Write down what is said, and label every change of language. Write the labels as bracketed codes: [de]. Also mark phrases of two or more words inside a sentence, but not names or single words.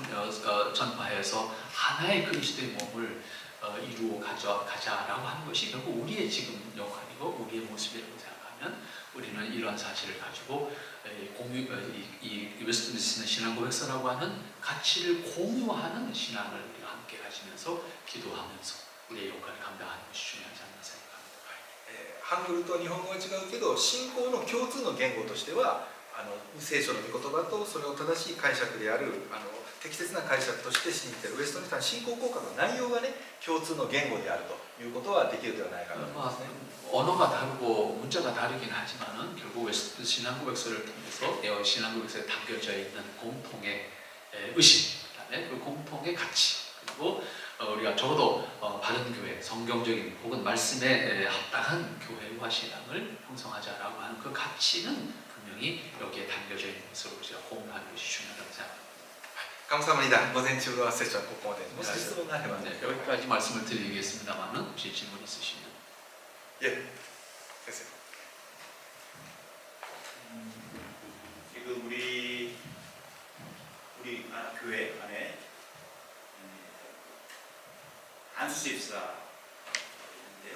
[ko] 전파해서 하나의 그리스도의 몸을 이루어 가자라고 하는 것이 결국 우리의 지금 역할이고 우리의 모습이라고 생각하면 우리는 이러한 사실을 가지고 이 웨스트민스터 신앙고백서라고 하는 가치를 공유하는 신앙을 우리가 함께 가지면서 기도하면서 우리의 역할을 감당하는 것이 중요하지 않나 생각합니다. [ja] ハングルと日本語は違うけど信仰の共通の言語としては聖書の御言葉とそれを正しい解釈である適切な解釈として信じているウェストミンスターの信仰国家の内容がね共通の言語であるということはできるではないかと思いますね。 [ko] 언어가 다르고 문자가 다르긴 하지만은 결국 웨스트 신앙고백서를 통해서 신앙고백서에 담겨져 있는 공통의 의식, 그다음에 그 공통의 가치 그리고 우리가 적어도 바른 교회, 성경적인 혹은 말씀에 합당한 교회와 신앙을 형성하자라고 하는 그 가치는 분명히 여기에 담겨져 있는 것으로 우리가 공유하는 것이 중요하다고 생각합니다. [ja] 神様にだ午前中のセッションはここまで。もし質問があればね。 [ko] 여기까지 말씀을 드리겠습니다만은 혹시 질문 있으시면. 예, 됐어요. 지금 우리 교회 안에 안수 집사 있는데요.